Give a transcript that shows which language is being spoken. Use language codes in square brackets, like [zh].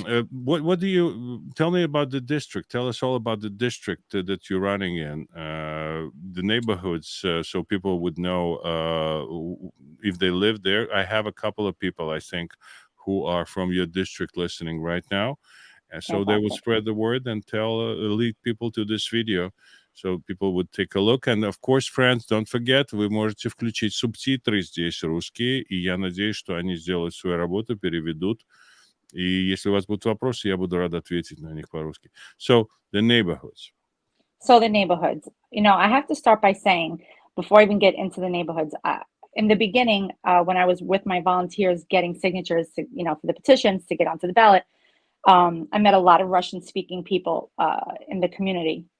[en] What do you tell me about the district? Tell us all about the district that you're running in, the neighborhoods, so people would know if they live there. I have a couple of people, I think, who are from your district listening right now, and so they would Fantastic. spread the word and lead people to this video, so people would take a look. And of course, friends, don't forget, [ru] вы можете включить субтитры здесь русские, и я надеюсь, что они сделают свою работу, переведут. И если у вас будут вопросы, я буду рад ответить на них по-русски. [en] So, the neighborhoods. So the neighborhoods, I have to start by saying, before I even get into the neighborhoods, in the beginning, when I was with my volunteers getting signatures to, for the petitions to get onto the ballot, I met a lot of Russian speaking people in the community.